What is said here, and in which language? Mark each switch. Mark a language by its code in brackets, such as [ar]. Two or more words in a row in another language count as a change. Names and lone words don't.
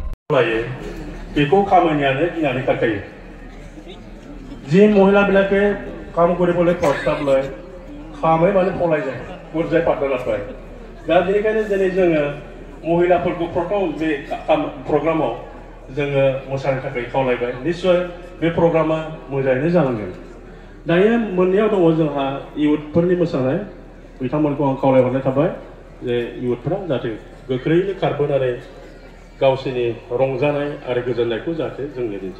[brx] बेखौ खामानियानो गिनानै खारखायो जि [as] महिलाবিলাকে কাম কৰিবলৈ প্ৰস্তাৱ লয় খামে মানে পলাই [brx] যায় बुरजाय पार्टनारफोर दा बेनिखायनो दिनै जोङो महिलाफोरखौ प्रथम बे प्रग्रामाव जोङो मोसानो थाखाय खावलायबाय निश्चय बे प्रग्रामा मोजाङैनो जालांगोन दायो मोननैयाव दङ जोंहा इयुथफोरनि मोसानाय बिथांमोनखौ आं खावलायहरनाय थाबाय जे इयुथफोरा जाहाथे गोख्रैनो खारबोनानै गावसोरनि रंजानाय आरो गोजोननायखौ जाहाथे जोंनो दिन्थियो